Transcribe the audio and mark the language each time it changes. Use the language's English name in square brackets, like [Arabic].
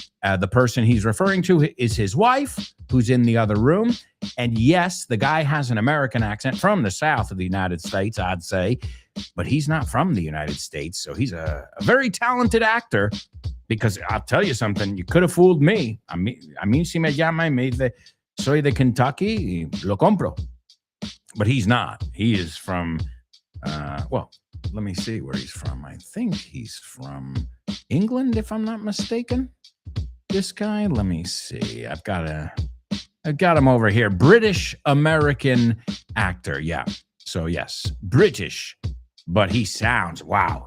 [English] The person he's referring to is his wife, who's in the other room. And yes, the guy has an American accent from the south of the United States, I'd say, but he's not from the United States. So he's a very talented actor, because I'll tell you something, you could have fooled me. [Spanish] A mí si me llama y me dice, soy de Kentucky, lo compro. [English] But he's not. He is from, well, let me see where he's from. I think he's from England, if I'm not mistaken. This guy, let me see. I've got him over here. British American actor. Yeah. So yes, British, but he sounds, wow.